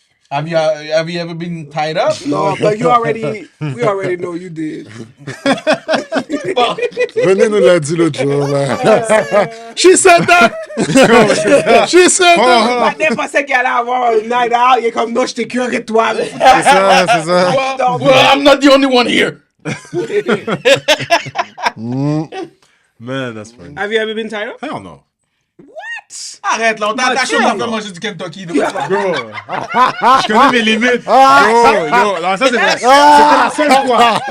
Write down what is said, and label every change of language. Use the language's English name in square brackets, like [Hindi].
[English] Have you ever been tied up? No, but we already know you did. [French] René nous l'a dit l'autre jour, là. [English] She said that! She said that! [French] Maintenant, pensais qu'il allait avoir un night out. Il est comme, non, je t'ai curé toi. C'est ça, c'est ça. [English] Well, I'm not the only one here. Man, that's funny. Have you ever been tied up? Hell no. [French] Arrête là, on t'a attaché, on t'a fait manger du Kentucky. Bro, je connais mes limites. Yo, non, ça c'était la seule fois.